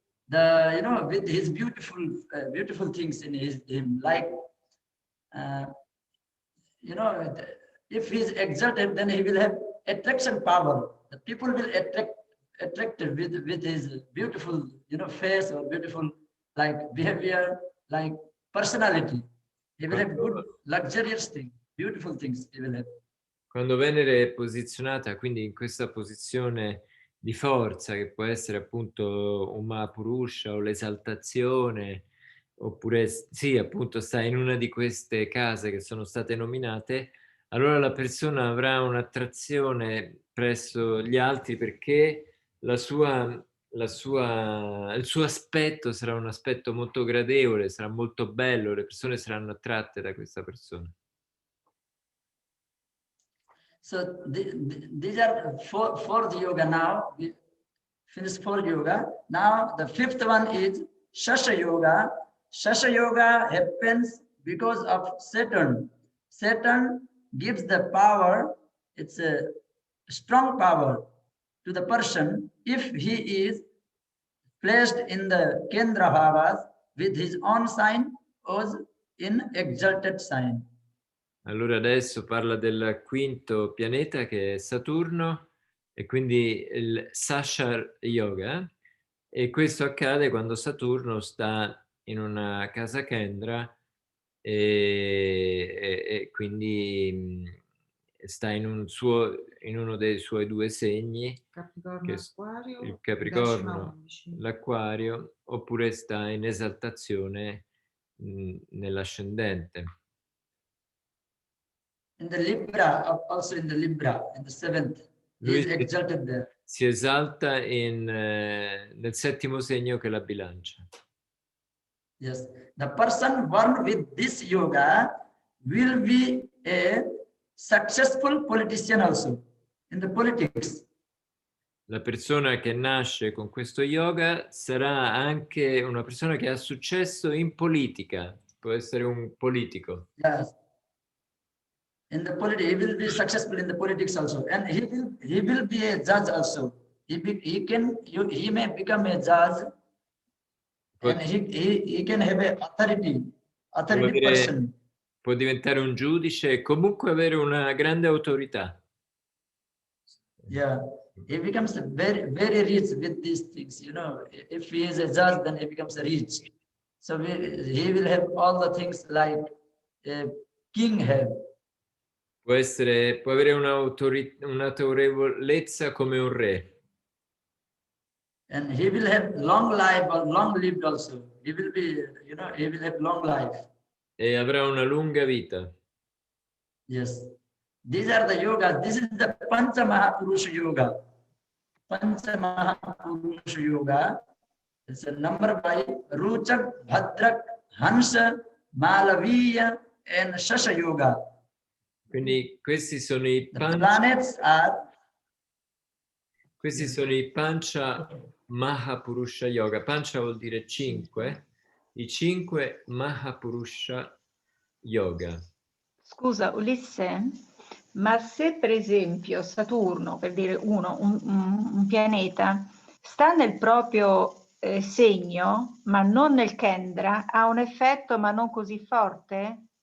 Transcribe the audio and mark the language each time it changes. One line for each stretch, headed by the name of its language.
English: The, you know, with his beautiful things in him, like you know, if he is exalted, then he will have attraction power. The people will attracted with his beautiful, you know, face or beautiful like behavior, like personality. He will have good, luxurious things, beautiful things he will have.
Italian: Quando Venere è posizionata, quindi in questa posizione di forza, che può essere appunto un Mahapurusha o l'esaltazione, oppure sì, appunto sta in una di queste case che sono state nominate, allora la persona avrà un'attrazione presso gli altri perché la sua il suo aspetto sarà un aspetto molto gradevole, sarà molto bello, le persone saranno attratte da questa persona.
English: So these are fourth yoga now. We finished fourth yoga. Now the fifth one is Shasha Yoga. Shasha Yoga happens because of Saturn. Saturn gives the power, it's a strong power to the person if he is placed in the Kendra Bhavas with his own sign or in exalted sign.
Italian: Allora adesso parla del quinto pianeta che è Saturno e quindi il Sashar Yoga, e questo accade quando Saturno sta in una casa Kendra e quindi sta in uno dei suoi due segni, Capricorno, che Acquario, il Capricorno, 10-11. l'Acquario, oppure sta in esaltazione nell'ascendente.
English: In the Libra, also in the Libra, in the seventh, he is exalted there.
Italian: Si esalta nel settimo segno che è la bilancia.
English: Yes, the person born with this yoga will be a successful politician also in the politics.
Italian: La persona che nasce con questo yoga sarà anche una persona che ha successo in politica, può essere un politico.
English: Yes. In the politics, he will be successful in the politics also, and he will be a judge also. He may become a judge, and he can have a authority person.
Italian: Può diventare un giudice e comunque avere una grande autorità.
English: Yeah, he becomes very, very rich with these things. You know, if he is a judge, then he becomes rich. So he will have all the things like a king have.
Italian: Può avere un'autorevolezza come un re.
English: And he will have long life or long lived also. He will be, you know, he will have long life.
Italian: E avrà una lunga vita.
English: Yes. These are the yogas. This is the Pancha Mahapurusha Yoga. Pancha Mahapurusha Yoga. It's a number by Ruchak, Bhadrak, Hansa, Malaviya, and Shasha Yoga.
Italian: Quindi questi sono i
English: planets are.
Italian: Questi sono i Pancha Mahapurusha Yoga. Pancha vuol dire 5. I 5 Mahapurusha Yoga. Scusa, Ulisse, ma se per esempio Saturno, per dire un pianeta, sta nel proprio segno, ma non nel Kendra, ha un effetto ma non così forte?